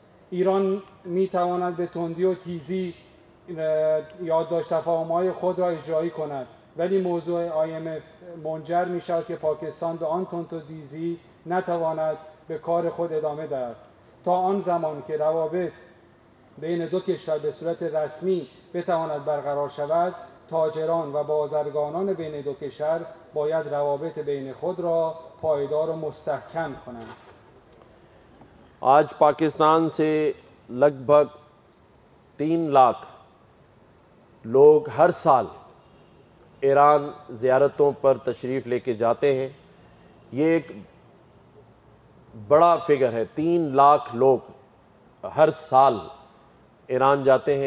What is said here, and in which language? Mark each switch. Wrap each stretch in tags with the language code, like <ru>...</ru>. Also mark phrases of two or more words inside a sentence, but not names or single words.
<fa>ایران میتواند به تندی و تیزی یادداشت تفاهم‌های خود را اجرایی کند، ولی موضوع IMF منجر می‌شود که پاکستان به آن تند و تیزی نتواند به کار خود ادامه دهد. تا آن زمان که روابط بین دو کشور به صورت رسمی بتواند برقرار شود، تاجران و بازرگانان بین دو کشور باید روابط بین خود را پایدار و مستحکم کنند.</fa> <ur>آج پاکستان سے لگ بھگ 3 لاکھ لوگ ہر سال ایران زیارتوں پر تشریف لے کے جاتے ہیں. یہ ایک بڑا فگر ہے، 3 لاکھ لوگ ہر سال ایران جاتے ہیں.</ur>